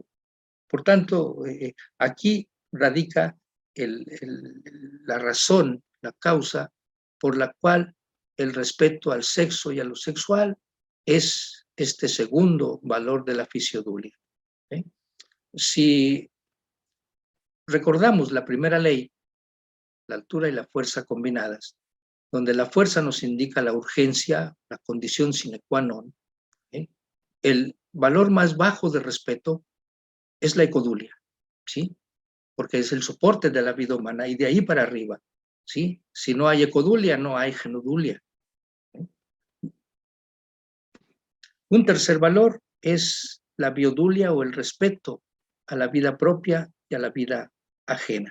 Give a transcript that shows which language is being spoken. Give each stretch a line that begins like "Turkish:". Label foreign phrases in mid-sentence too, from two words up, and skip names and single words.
Spanish: Por tanto, aquí radica la razón, la causa por la cual el respeto al sexo y a lo sexual es este segundo valor de la fisiodulia. Si recordamos la primera ley, la altura y la fuerza combinadas, donde la fuerza nos indica la urgencia, la condición
Latin: sine qua non,
Spanish: el valor más bajo de respeto es la ecodulia, ¿sí? Porque es el soporte de la vida humana y de ahí para arriba, ¿sí? Si no hay ecodulia, no hay genodulia. Un tercer valor es la biodulia o el respeto a la vida propia y a la vida ajena.